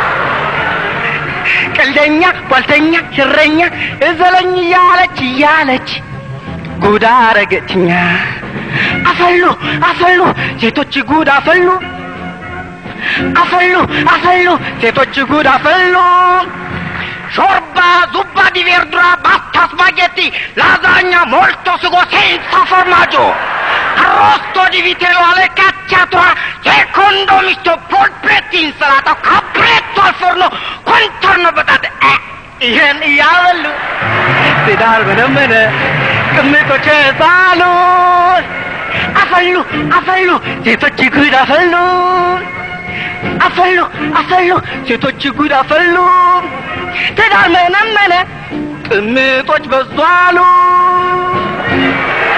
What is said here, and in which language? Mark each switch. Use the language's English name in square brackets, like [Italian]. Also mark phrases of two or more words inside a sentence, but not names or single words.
[Amharic] ቀልደኛ ጓልተኛ ሽረኛ እዘለኝ ያለች ጉዳ አረገችኛ አፈሉ ሴቶች ጉድ አፈሉ ሴቶች ጉድ አፈሉ ሾርባ [Italian] zuppa di verdura pasta spaghetti lasagna molto sugo senza formaggio arrosto di vitello alle cacciatura secondo misto polpetti insalata capretto al forno contorno patate [Amharic] ይሄን ያወሉ ትዳር በደመነ ቅምጦች ሳሉ አፈሉ ሴቶች ጉድ አፈሉ ሴቶች ጉድ አፈሉ ትዳር መነመነ ቅምጦች በዛሉ